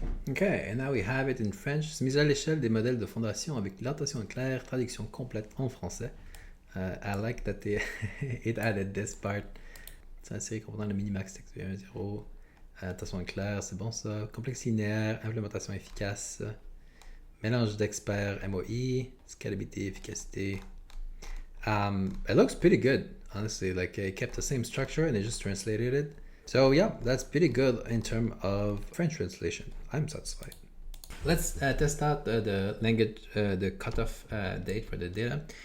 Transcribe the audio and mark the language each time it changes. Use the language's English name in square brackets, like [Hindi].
[English] Okay, and now we have it in French. [French] Mise à l'échelle des modèles de fondation avec l'attention claire, traduction complète en français. [English] I like that it added this part. [French] C'est une série comprenant le MiniMax 01.0. Attention claire, c'est bon ça. Complexe linéaire, implémentation efficace. Mélange d'experts MOI, scalabilité, efficacité. [English] It looks pretty good, honestly. Like it kept the same structure and it just translated it. So yeah, that's pretty good in terms of French translation. I'm satisfied. Let's test out the language, the cutoff date for the data.